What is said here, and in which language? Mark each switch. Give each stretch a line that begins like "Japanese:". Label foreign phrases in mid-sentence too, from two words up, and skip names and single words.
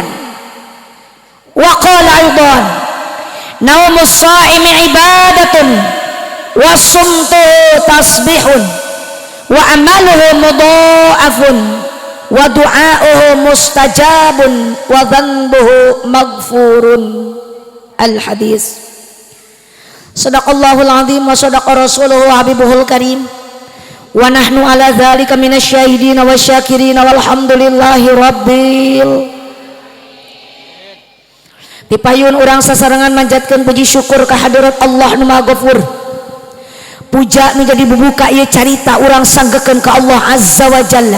Arabic: وقال أيضا نوم الصائم عبادة وصمته تسبيح وعمله مضاعف ودعاؤه مستجاب وذنبه مغفور. الحديث. صدق الله العظيم وصدق رسوله حبيبه الكريم ونحن على ذلك من الشاهدين والشاكرين والحمد لله رب.
Sundanese: Dipayun urang sasarengan manjatkeun puji syukur ka hadirat Allah nu Maha Ghafur. Puja menjadi bubuka ieu carita urang sanggekeun ka Allah
Arabic: عز وجل.